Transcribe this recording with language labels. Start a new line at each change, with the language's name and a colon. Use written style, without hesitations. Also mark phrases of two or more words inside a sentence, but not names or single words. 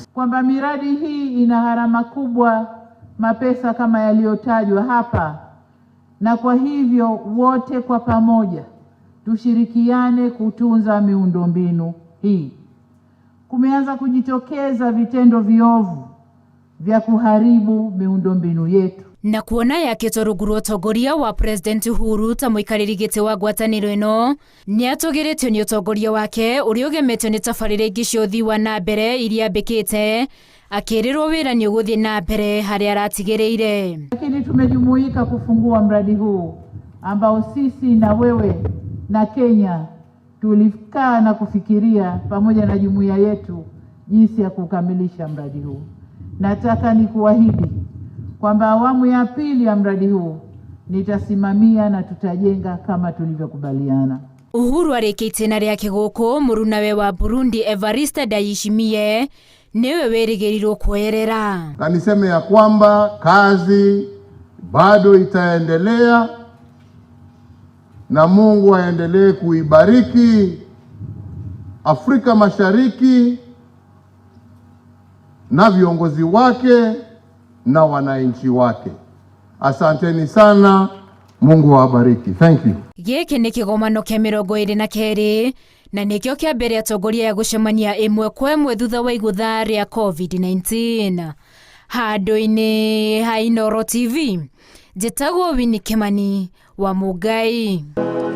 Swahili: Kwamba miradi hii ina gharama kubwa, mapesa kama yaliyotajwa hapa, na kwa hivyo wote kwa pamoja tushirikiane kutunza miundombinu hii. Kumeanza kujitokeza vitendo viovu vya kuharibu miundombinu yetu.
Kikuyu: Na kuona yakĩtwo rungu rwa ũtongoria wa President Uhuru ta mũikarĩri gĩtĩ wa ngwatanĩro ĩno nĩ atũgĩrĩtio nĩ ũtongoria wake ũrĩa ũgemetio nĩ tabarĩra ingĩ cia ũthii wa na mbere iria ambĩkĩte, akĩrĩrwo wĩra nĩ ũgũthiĩ na mbere harĩa aratigĩrĩire.
Swahili: Lakini tumejumuika kufungua mradi huu ambao sisi na wewe na Kenya tulikaa na kufikiria pamoja na jumuiya yetu jinsi ya kukamilisha mradi huu. Nataka nikuahidi kwamba awamu ya pili ya mradi huu nitasimamia na tutajenga kama tulivyokubaliana.
Kikuyu: Uhuru arĩkĩtie itĩna rĩake gũkũ mũrunawe wa Burundi Evariste Ndayishimiye niwe wĩrĩgĩrĩirwo kuoyerera.
Swahili: Na niseme ya kwamba kazi bado itaendelea na Mungu aendelee kuibariki Afrika Mashariki na viongozi wake na wananchi wake. Asanteni sana, Mungu awabariki.
English: Thank you.
Kikuyu: Gĩkĩ nĩ kĩgomano kĩa 22 na nĩkĩo kĩa mbere atongoria ya gũcemania ĩmwe kwa ĩmwe thutha wa igũtha rĩa COVID-19. Handũ-inĩ ha Inooro TV, njĩtagwo Winnie Kimani wa Mũngai.